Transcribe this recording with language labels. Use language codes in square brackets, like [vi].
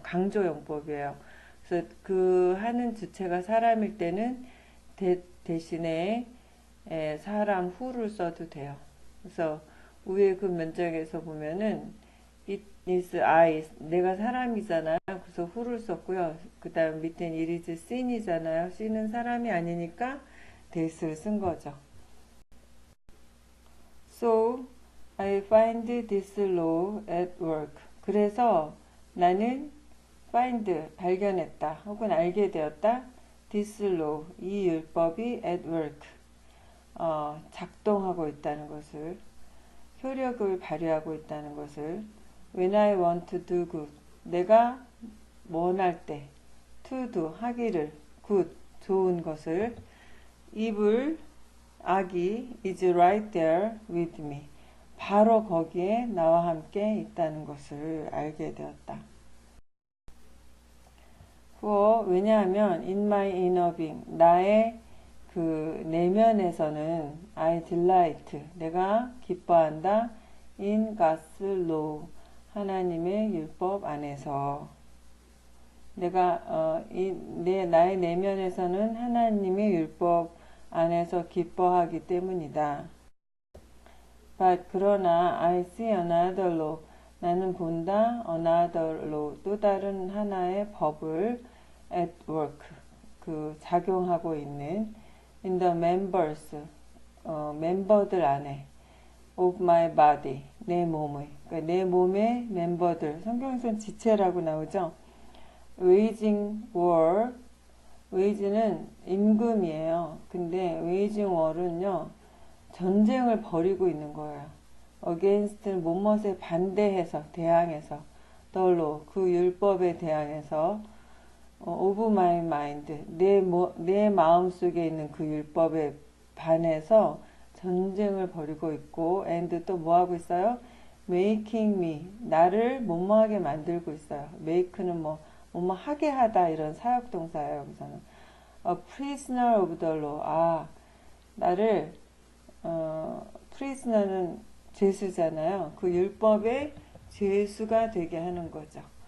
[ko] 강조용법이에요. 그래서 그 하는 주체가 사람일 때는 that 대신에 사람 who를 써도 돼요. 그래서 위에 그 문장에서 보면은 [en] it is I, [ko] 내가 사람이잖아요. 그래서 who를 썼고요. 그 다음 밑에는 [en] it is sin [ko] 이잖아요. sin은 사람이 아니니까 that을 쓴 거죠. [en] So I find this law at work. [ko] 그래서 나는 find 발견했다 혹은 알게 되었다. [en] this law [ko] 이 율법이 [en] at work [ko] 작동하고 있다는 것을, 효력을 발휘하고 있다는 것을. [en] when I want to do good [ko] 내가 원할 때 [en] to do 하기를 good [ko] 좋은 것을. evil 악이 [en] is right there with me [ko] 바로 거기에 나와 함께 있다는 것을 알게 되었다. 왜냐하면 [en] in my inner being [ko] 나의 그 내면에서는 [en] I delight [ko] 내가 기뻐한다 [en] in God's law [ko] 하나님의 율법 안에서. 내가 나의 내면에서는 하나님의 율법 안에서 기뻐하기 때문이다. But 그러나 [en] I see another law [ko] 나는 본다 another law 또 다른 하나의 법을 [en] at work [ko] 그 작용하고 있는 [en] in the members [ko] 멤버들 안에 [en] of my body [ko] 내 몸의 그러니까 내 몸의 멤버들 성경에서는 지체라고 나오죠. [en] waging war [ko] wage는 임금이에요. 근데 waging war은요 전쟁을 벌이고 있는 거예요. against 뭐뭇에 반대해서 대항해서 the law 그 율법에 대항해서 [en] of my mind [ko] 내 마음속에 있는 그 율법에 반해서 전쟁을 벌이고 있고 and 또 뭐하고 있어요? [en] making me [ko] 나를 뭐뭐하게 만들고 있어요. make는 뭐뭐 하게 하다 이런 사역동사예요. 여기서는 [en] a prisoner of the law [ko] 나를 prisoner는 죄수잖아요. 그 율법의 죄수가 되게 하는 거죠.